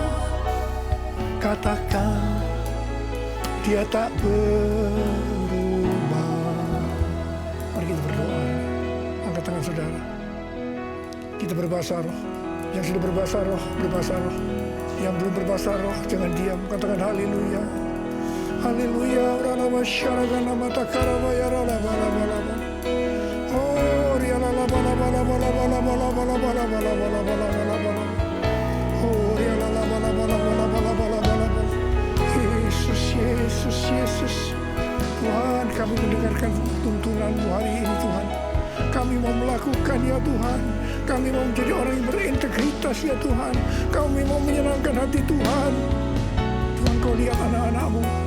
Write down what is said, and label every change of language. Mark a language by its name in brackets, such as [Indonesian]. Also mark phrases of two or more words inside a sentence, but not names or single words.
[Indonesian] Katakan, Dia tak berubah. Mari kita berdoa. Angkat tangan saudara. Kita berbahasa roh. Yang sudah berbahasa roh, berbahasa roh. Yang belum berbahasa roh, jangan diam. Katakan haleluya. Haleluya. Ralaba syaragana mata karaba ya ralaba laba laba. Oh rialala bala bala bala bala bala bala bala bala bala bala bala bala. Oh rialala bala bala bala bala bala bala bala. Yesus, Yesus, Yesus. Tuhan, kami mendengarkan tuntunan-Mu hari ini Tuhan. Kami mau melakukan ya Tuhan. Kami mau menjadi orang yang berintegritas ya Tuhan. Kami mau menyenangkan hati Tuhan. Tuhan, Kau lihat anak-anak-Mu.